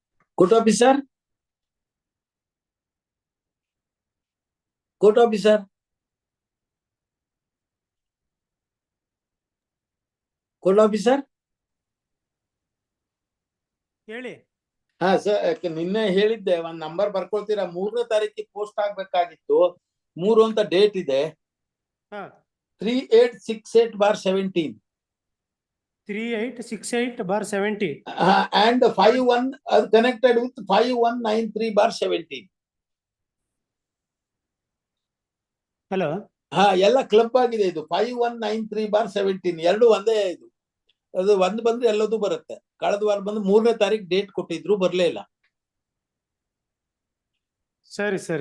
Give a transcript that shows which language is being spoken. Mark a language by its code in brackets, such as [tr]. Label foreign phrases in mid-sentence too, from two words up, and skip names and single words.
[en] Court officer? Court officer? Court officer? [kn] ಹೇಳಿ. ಹಾ ಸರ್, ನಿನ್ನೆ ಹೇಳಿದ್ದೆ ಒಂದ್ ನಂಬರ್ ಬರ್ಕೊಳ್ತೀರಾ? 3ನೇ ತಾರೀಕಿಗೆ ಪೋಸ್ಟ್ ಆಗ್ಬೇಕಾಗಿತ್ತು. 3 ಅಂತ ಡೇಟ್ ಇದೆ. ಹಾ 3868/17. 3868/70. [en] And 51 connected with 5193/17. [kn] ಹಲೋ, ಹಾ, ಎಲ್ಲ ಕ್ಲಬ್ ಆಗಿದೆ. ಇದು 5193/17 ಎರಡು ಒಂದೇ. ಇದು ಅದು ಒಂದ್ ಬಂದ್ರೆ ಎಲ್ಲದೂ ಬರುತ್ತೆ. ಕಳೆದ ವಾರ ಬಂದು 3ನೇ ತಾರೀಕು ಡೇಟ್ ಕೊಟ್ಟಿದ್ರು, ಬರ್ಲೇ ಇಲ್ಲ. ಸರಿ ಸರಿ.